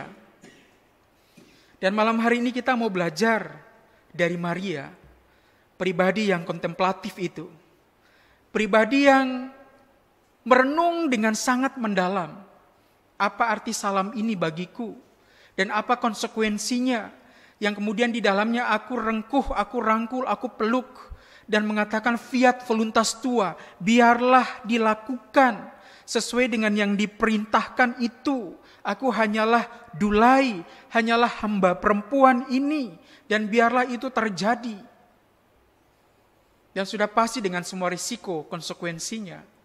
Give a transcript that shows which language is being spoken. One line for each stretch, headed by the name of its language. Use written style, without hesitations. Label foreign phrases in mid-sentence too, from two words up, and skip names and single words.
Indonesian: Dan malam hari ini kita mau belajar dari Maria, pribadi yang kontemplatif itu. Pribadi yang merenung dengan sangat mendalam. Apa arti salam ini bagiku? Dan apa konsekuensinya? Yang kemudian di dalamnya aku rengkuh, aku rangkul, aku peluk. Dan mengatakan
Latin: fiat voluntas tua,
Indonesian: biarlah dilakukan sesuai dengan yang diperintahkan itu. Aku hanyalah dulai, hanyalah hamba perempuan ini. Dan biarlah itu terjadi. Dan sudah pasti dengan semua risiko, konsekuensinya.